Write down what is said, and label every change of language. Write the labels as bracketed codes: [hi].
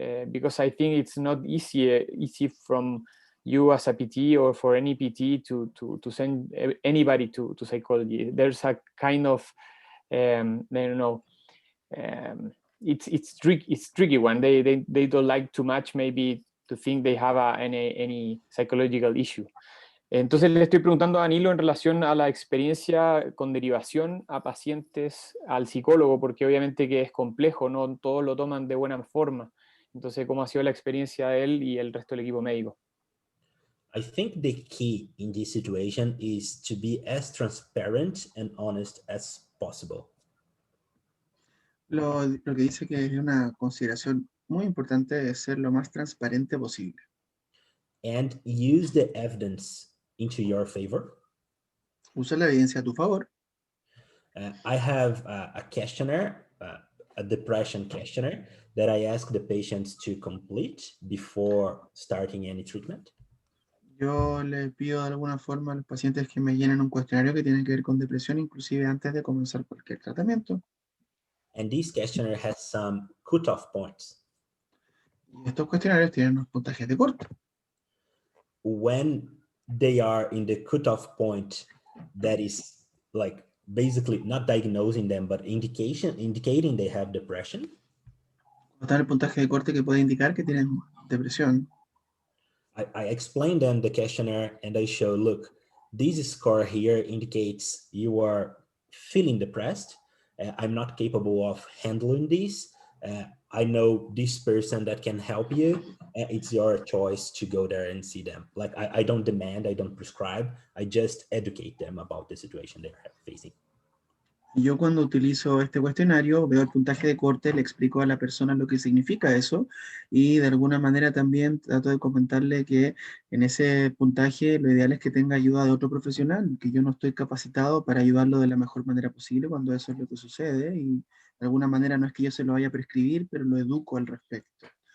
[en] Because I think it's not easy from you as a PT or for any PT to send anybody to psychology. There's a kind of I don't know. It's tricky one. They don't like too much maybe to think they have any psychological issue. [es] Entonces le estoy preguntando a Danilo en relación a la experiencia con derivación a pacientes al psicólogo, porque obviamente que es complejo, no todos lo toman de buena forma. Entonces, ¿cómo ha sido la experiencia de él y el resto del equipo médico? [en] I think the key in this situation is to be as transparent and honest as possible. [es] Lo que dice que es una consideración muy importante es ser lo más transparente posible. [en] And use the evidence into your favor. [es] Usa la evidencia a tu favor. [en] I have a questionnaire, a depression questionnaire that I ask the patients to complete before starting any treatment. [es] Yo le pido de alguna forma a los pacientes que me llenen un cuestionario que tiene que ver con depresión, inclusive antes de comenzar cualquier tratamiento. [en] And this questionnaire has some cutoff points. [es] Y estos cuestionarios tienen unos puntajes de corte. [en] When they are in the cutoff point, that is like basically not diagnosing them, but indicating they have depression. [es] Está el puntaje de corte que puede indicar que tienen depresión. [en] I explain them the questionnaire and I show, look, this score here indicates you are feeling depressed. I'm not capable of handling this. I know this person that can help you. It's your choice to go there and see them. Like I don't demand, I don't prescribe. I just educate them about the situation they're facing. [es] Yo cuando utilizo este cuestionario veo el puntaje de corte, le explico a la persona lo que significa eso y de alguna manera también trato de comentarle que en ese puntaje lo ideal es que tenga ayuda de otro profesional, que yo no estoy capacitado para ayudarlo de la mejor manera posible cuando eso es lo que sucede y de alguna manera no es que yo se lo vaya a prescribir, pero lo educo al respecto.